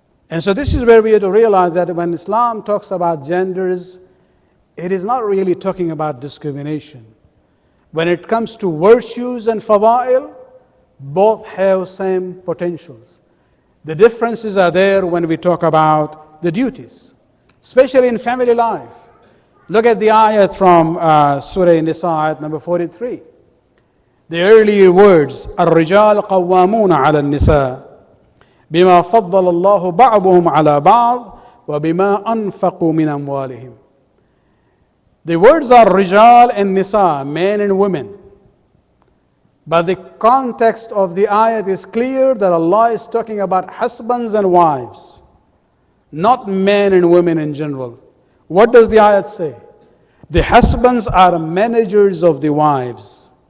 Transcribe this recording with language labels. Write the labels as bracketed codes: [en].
[en] And so this is where we have to realize that when Islam talks about genders, it is not really talking about discrimination. When it comes to virtues and fada'il, both have same potentials. The differences are there when we talk about the duties, especially in family life. Look at the ayat from Surah Nisa, ayat number 43. The earlier words, [ar] الرجال قوامون على النساء بما فضل الله بعضهم على بعض وبما أنفقوا من أموالهم. [en] The words are Rijal and Nisa, men and women. But the context of the ayat is clear that Allah is talking about husbands and wives, not men and women in general. What does the ayat say? The husbands are managers of the wives.